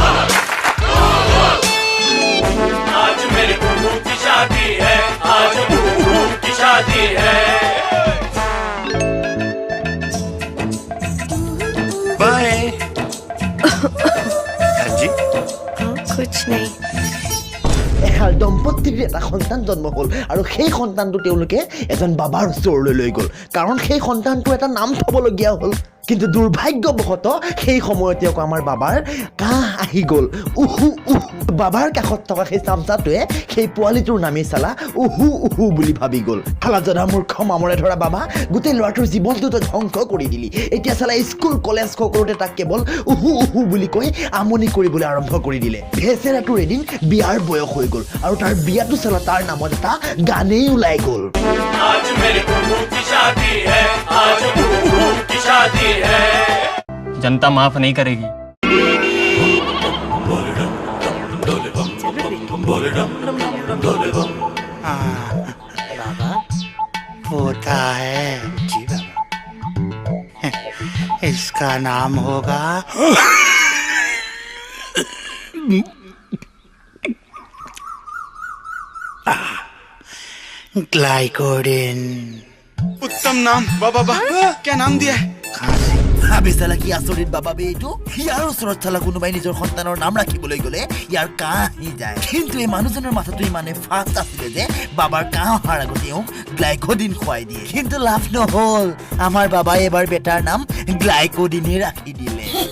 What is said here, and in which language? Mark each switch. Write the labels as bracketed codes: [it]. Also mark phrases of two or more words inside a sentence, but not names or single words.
[hi] आज मेरे कुकू की शादी है, आज कुकू की शादी है। बाय। जी कुछ नहीं। [as] এহাল দম্পতিৰ এটা সন্তান জন্ম হ'ল আৰু সেই সন্তানটো তেওঁলোকে এজন বাবাৰ ওচৰলৈ লৈ গ'ল, কাৰণ সেই সন্তানটো এটা নাম থ'বলগীয়া হ'ল। কিন্তু দুৰ্ভাগ্যবশতঃ সেই সময়তে আকৌ আমাৰ বাবাৰ কাহ আহি গ'ল। বাবাৰ কাষত থকা সেই চামচাটোৱে সেই পোৱালিটোৰ নামেই চালা উহু বুলি ভাবি গ'ল। হালাজনা মূৰ্খ মামৰে ধৰা বাবা, গোটেই ল'ৰাটোৰ জীৱনটোতো ধ্বংস কৰি দিলি। এতিয়া চালা স্কুল কলেজ সকলোতে তাক কেৱল উহু বুলি কৈ আমনি কৰিবলৈ আৰম্ভ কৰি দিলে। ভেচেৰাটোৰ এদিন বিয়াৰ বয়স হৈ গ'ল আৰু তাৰ বিয়াটো চালা তাৰ নামত এটা গানেই ওলাই গ'ল। [hi] आज मेरे कुकू की शादी है, आज कुकू की शादी है। जनता माफ नहीं करेगी। बाबा होता है जी बाबा। इसका नाम होगा ग्लाइकोडिन। उत्तम नाम बाबा। क्या नाम दिया है? [as] ভাবি চালা কি আচৰিত বাবা বে এইটো। ইয়াৰ ওচৰত চালা কোনোবাই নিজৰ সন্তানৰ নাম ৰাখিবলৈ গ'লে ইয়াৰ কাহ আহি যায়। কিন্তু এই মানুহজনৰ মাথাটো ইমানে ফাষ্ট আছিলে যে বাবাৰ কাহ অহাৰ আগতে তেওঁক গ্লাইকোডিন খুৱাই দিয়ে। কিন্তু লাভ নহ'ল, আমাৰ বাবাই এবাৰ বেটাৰ নাম গ্লাইকোডিনে ৰাখি দিলে।